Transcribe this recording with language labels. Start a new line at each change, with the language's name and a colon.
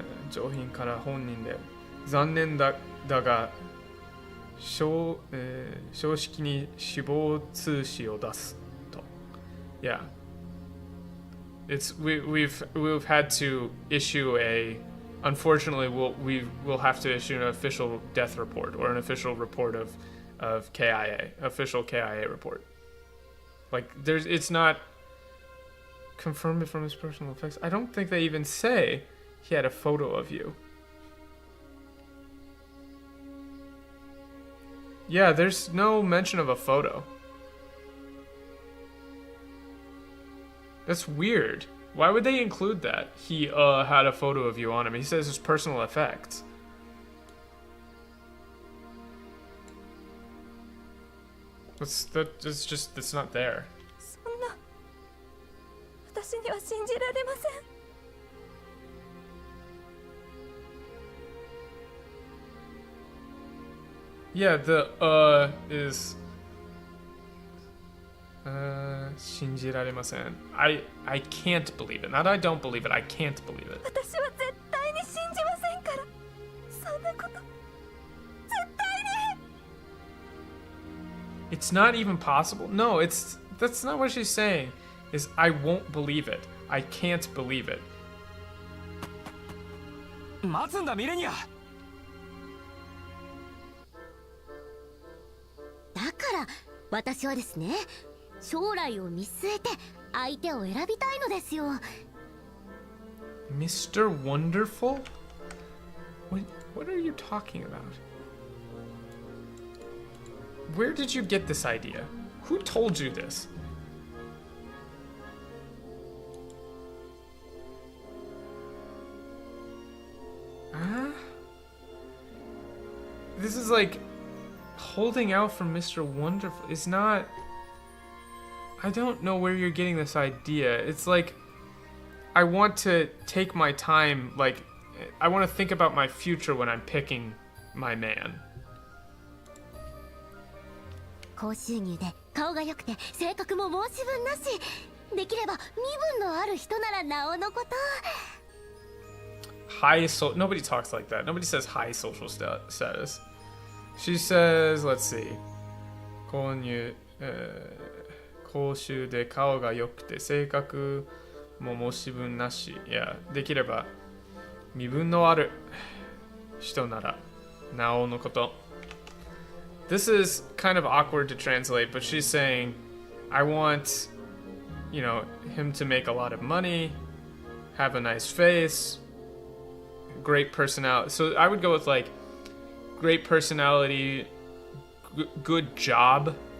Japanese: 上品から本人で残念だが正式に死亡通知を出すと。
English: Yeah. We've had to issue unfortunately we'll have to issue an official death report or an official report of KIA, official KIA report. Like it's not confirmed from his personal effects. I don't think they even say he had a photo of you. Yeah, there's no mention of a photo. That's weird. Why would they include that? He had a photo of you on him. He says his personal effects. It's not there.
Japanese: そんな私には信じられません。
English: Yeah, the is
Japanese: 信じられません.
English: I can't believe it. Not that I don't believe it, I can't believe it.
Japanese: 私は絶対に信じませんから。そんなこと絶対に。
English: It's not even possible. No, that's not what she's saying. Is I won't believe it. I can't believe it.
Japanese: 待つんだミレニア。だから私はですね、将来を見据えて相手を選びたいのですよ。
English: Mr. Wonderful? What are you talking about? Where did you get this idea? Who told you this? This is like holding out for Mr. Wonderful. It's not. I don't know where you're getting this idea. It's like I want to take my time, like I want to think about my future when I'm picking my man.
Japanese: 高収入で顔が良くて性格も申し分なし、できれば身分のある人ならなおのこと。
English: Nobody talks like that. Nobody says high social status. She says, let's see.
Japanese: 公衆で顔が良くて性格も申し分なし。いや、できれば身分のある人ならなおのこと。
English: This is kind of awkward to translate, but she's saying, I want, him to make a lot of money. have a nice face, great personality. So I would go with like great personality, good job.